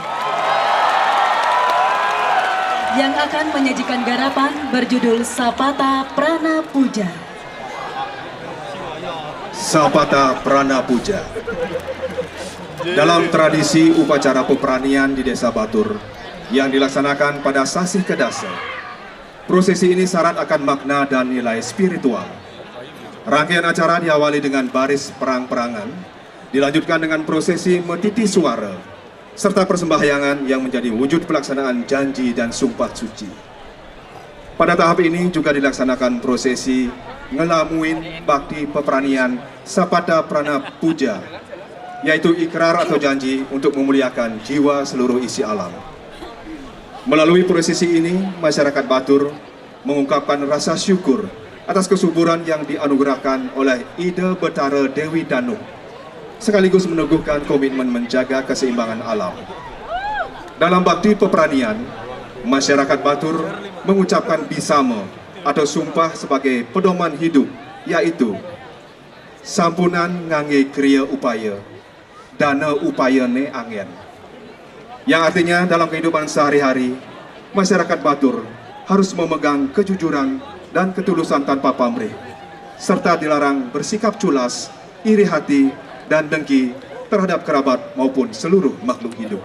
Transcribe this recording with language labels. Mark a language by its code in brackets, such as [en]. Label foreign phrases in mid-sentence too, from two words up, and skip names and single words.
[id] yang akan menyajikan garapan berjudul Sapata Prana Puja. Sapata Prana Puja. Dalam tradisi upacara peperanian di Desa Batur yang dilaksanakan pada sasi kedasa, prosesi ini syarat akan makna dan nilai spiritual. Rangkaian acara diawali dengan baris perang-perangan, dilanjutkan dengan prosesi metiti suara, serta persembahyangan yang menjadi wujud pelaksanaan janji dan sumpah suci. Pada tahap ini juga dilaksanakan prosesi ngelamuin bakti peperanian Sapata Prana Puja, yaitu ikrar atau janji untuk memuliakan jiwa seluruh isi alam. Melalui prosesi ini, masyarakat Batur mengungkapkan rasa syukur atas kesuburan yang dianugerahkan oleh Ide Betara Dewi Danu, sekaligus meneguhkan komitmen menjaga keseimbangan alam. Dalam bakti peperanian, masyarakat Batur mengucapkan bisama atau sumpah sebagai pedoman hidup, yaitu [ban] sampunan ngangge kriya upaya, dana upaya ne angen. [id] Yang artinya dalam kehidupan sehari-hari, masyarakat Batur harus memegang kejujuran dan ketulusan tanpa pamrih, serta dilarang bersikap culas, iri hati, dan dengki terhadap kerabat maupun seluruh makhluk hidup.